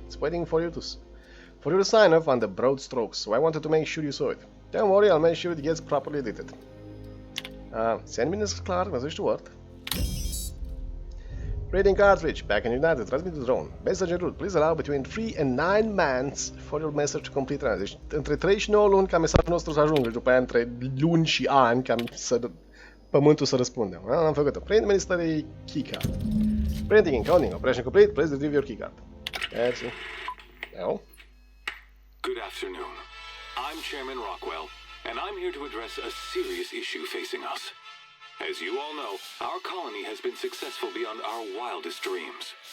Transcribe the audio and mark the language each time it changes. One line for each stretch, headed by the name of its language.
English: It's waiting for you to sign off on the broad strokes, so I wanted to make sure you saw it. Don't worry, I'll make sure it gets properly edited. Send me this clar, message to Word. Reading cartridge, back in United, transmit to drone. Message en route, please allow between 3 and 9 months for your message to complete run.
Romanian: Deci între 3 și 9 luni ca mesajul nostru să ajungă, și după aia între luni și ani ca Pământul să răspundă. Am făcut-o.
English: Print Ministry Keycard. Printing and counting. Operation complete, please retrieve your keycard. Merci. No. Good afternoon. I'm Chairman Rockwell, and I'm here to address a serious issue facing us. As you all know, our colony has been successful beyond our wildest dreams.